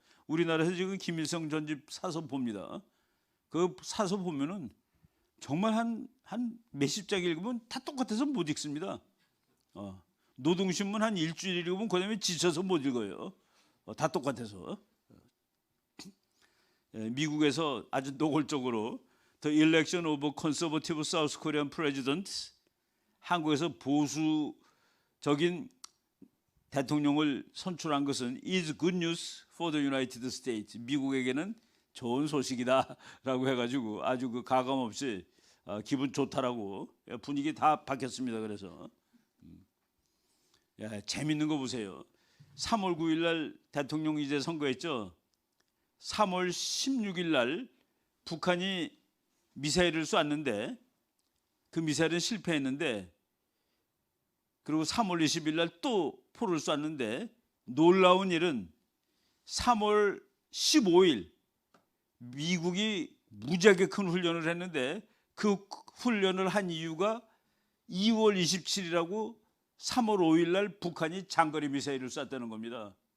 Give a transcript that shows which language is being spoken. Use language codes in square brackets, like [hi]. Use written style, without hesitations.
[ko] 우리나라에서 지금 김일성 전집 사서 봅니다. 그 사서 보면은 정말 한 몇십 장 읽으면 다 똑같아서 못 읽습니다. 노동신문 한 일주일 읽으면 그다음에 지쳐서 못 읽어요. 다 똑같아서. 미국에서 아주 노골적으로 [en] The Election of a Conservative South Korean President, [ko] 한국에서 보수적인 대통령을 선출한 것은 [en] is good news for the United States. [ko] 미국에게는 좋은 소식이다라고 해가지고 아주 그 가감 없이 기분 좋다라고 분위기 다 바뀌었습니다. 그래서 재밌는 거 보세요. 3월 9일 날 대통령 이제 선거했죠. 3월 16일 날 북한이 미사일을 쐈는데 그 미사일은 실패했는데, 그리고 3월 20일 날 또 포를 쐈는데, 놀라운 일은 3월 15일 미국이 무지하게 큰 훈련을 했는데 그 훈련을 한 이유가 2월 27일이라고 3월 5일 날 북한이 장거리 미사일을 쐈다는 겁니다.